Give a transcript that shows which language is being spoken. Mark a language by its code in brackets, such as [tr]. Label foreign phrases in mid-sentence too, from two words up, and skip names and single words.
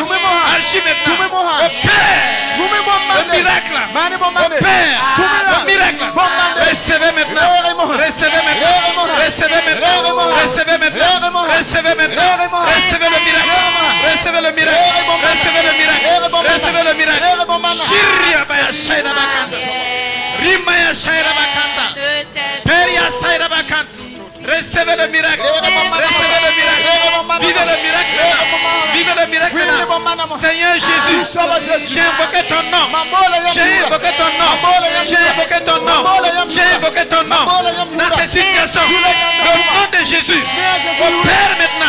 [fr] Agis maintenant. Opère le miracle. Opère le miracle. Recevez maintenant. Recevez maintenant. Recevez maintenant. Recevez maintenant. Recevez maintenant. Recevez le miracle. Recevez le miracle. Recevez le miracle. Recevez le miracle. Shiria baya shaida bakanda. Rimaya shaida bakanda. Peria shaida bakanda. Recevez le miracle. Recevez le miracle. Vivez le miracle. Vivez le miracle. Seigneur Jésus, j'ai invoqué ton nom. J'ai invoqué ton nom. J'ai invoqué ton nom. J'ai invoqué ton nom. Dans cette situation, le nom de Jésus opère maintenant.